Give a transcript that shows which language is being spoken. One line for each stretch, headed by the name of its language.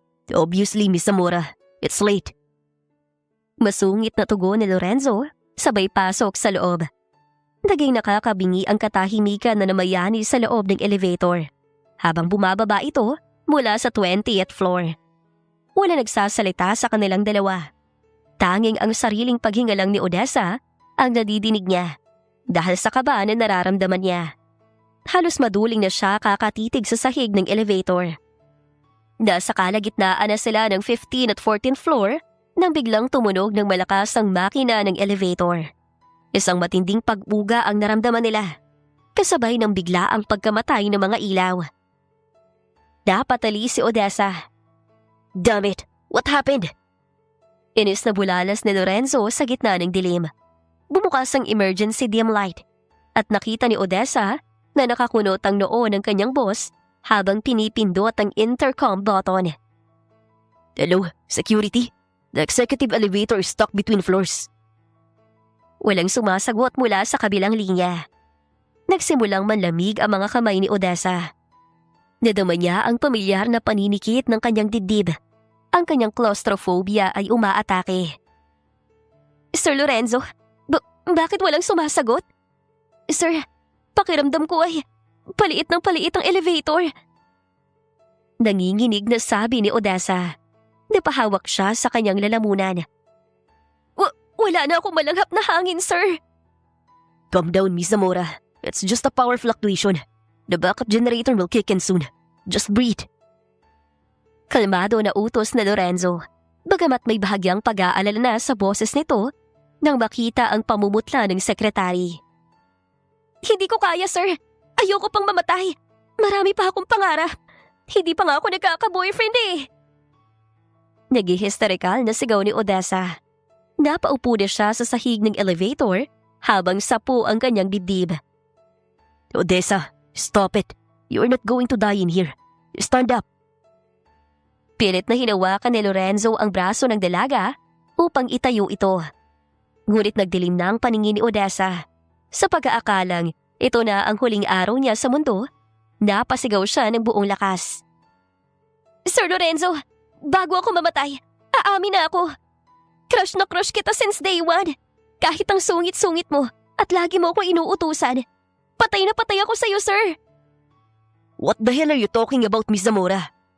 English: Obviously, Miss Zamora, it's late.
Filipino: Masungit na tugon ni Lorenzo, sabay pasok sa loob. Naging nakakabingi ang katahimikan na namayani sa loob ng elevator habang bumababa ito mula sa 20th floor. Wala nagsasalita sa kanilang dalawa. Tanging ang sariling paghinga lang ni Odessa ang nadidinig niya dahil sa kaba na nararamdaman niya. Halos maduling na siya kakatitig sa sahig ng elevator. Nasa kalagitnaan na sila ng 15th at 14th floor nang biglang tumunog ng malakas ang makina ng elevator. Isang matinding pag-uga ang naramdaman nila, kasabay ng bigla ang pagkamatay ng mga ilaw. Napatali si Odessa.
English: Damn it! What happened?
Filipino: Inis na bulalas ni Lorenzo sa gitna ng dilim. Bumukas ang emergency dim light at nakita ni Odessa na nakakunot ang noo ng kanyang boss habang pinipindot ang intercom button.
English: Hello, security? The executive elevator is stuck between floors.
Filipino: Walang sumasagot mula sa kabilang linya. Nagsimulang manlamig ang mga kamay ni Odessa. Nadama niya ang pamilyar na paninikit ng kanyang dibdib. Ang kanyang claustrophobia ay umaatake. Sir Lorenzo, bakit walang sumasagot? Sir, pakiramdam ko ay paliit ng paliit ang elevator. Nanginginig na sabi ni Odessa. Napahawak siya sa kanyang lalamunan. Wala na akong malanghap na hangin, sir.
English: Calm down,
Filipino: Miss Zamora.
English: It's just a power fluctuation. The backup generator will kick in soon. Just breathe.
Filipino: Kalmado na utos na Lorenzo, bagamat may bahagyang pag-aalala na sa boses nito nang makita ang pamumutla ng sekretary. Hindi ko kaya, sir. Ayoko pang mamatay. Marami pa akong pangarap. Hindi pa nga ako nagkaka-boyfriend eh. Nag-hysterikal na sigaw ni Odessa. Napaupo na siya sa sahig ng elevator habang sapo ang kanyang dibdib.
English: Odessa, stop it. You are not going to die in here. Stand up.
Filipino: Pilit na hinawakan ni Lorenzo ang braso ng dalaga upang itayo ito. Ngunit nagdilim na ang paningin ni Odessa. Sa pag-aakalang ito na ang huling araw niya sa mundo, napasigaw siya ng buong lakas. Sir Lorenzo, bago ako mamatay, aamin na ako. Crush na crush kita
English: since day one.
Filipino: Kahit ang sungit-sungit mo at lagi mo akong inuutusan. Patay na patay ako sa'yo, sir.
English: What the hell are you talking about, Miss Zamora?